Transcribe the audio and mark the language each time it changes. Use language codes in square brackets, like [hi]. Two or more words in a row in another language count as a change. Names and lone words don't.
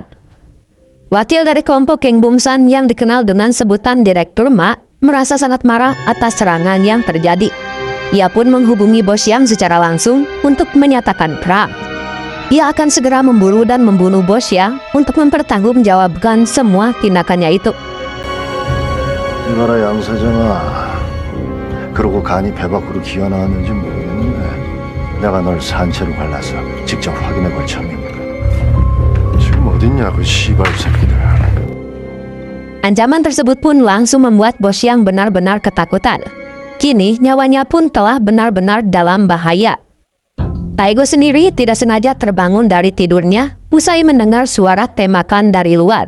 [id] Wakil dari kelompok geng Bongsan yang dikenal dengan sebutan Direktur Ma merasa sangat marah atas serangan yang terjadi. Ia pun menghubungi bos Yang secara langsung untuk menyatakan perang. Ia akan segera memburu dan membunuh bos Yang untuk mempertanggungjawabkan semua tindakannya itu. [ko] 이봐라 양사장아. 그러고 간이 배 밖으로 기어나왔는지 모르겠는데 내가 널 산채로 갈라서 직접 확인해 볼 참입니다. 지금 어딨냐 그 시발 새끼들. [id] Ancaman tersebut pun langsung membuat bos Yang benar-benar ketakutan. Kini nyawanya pun telah benar-benar dalam bahaya. Taego sendiri tidak sengaja terbangun dari tidurnya usai mendengar suara tembakan dari luar.